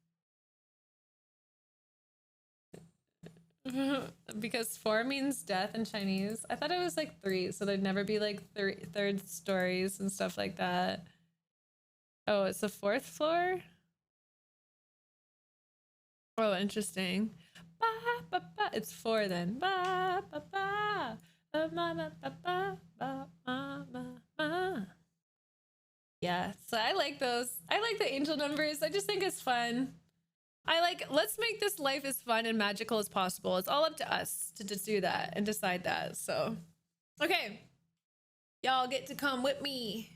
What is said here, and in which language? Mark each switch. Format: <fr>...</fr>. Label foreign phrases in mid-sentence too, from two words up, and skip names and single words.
<en>Because 4 means death in Chinese. I thought it was like 3, so there'd never be like third stories and stuff like that. Oh, it's the 4th floor? Oh, interesting.</en> <zh>Ba, ba, ba.</zh> <en>It's 4 then.</en> <zh>Ba, ba, ba. Ba, ba, ba, ba, ba, ba, ba, ba.</zh> <en>Yeah, so I like those. I like the angel numbers. I just think it's fun. Let's make this life as fun and magical as possible. It's all up to us to just do that and decide that. So, okay. Y'all get to come with me.</en>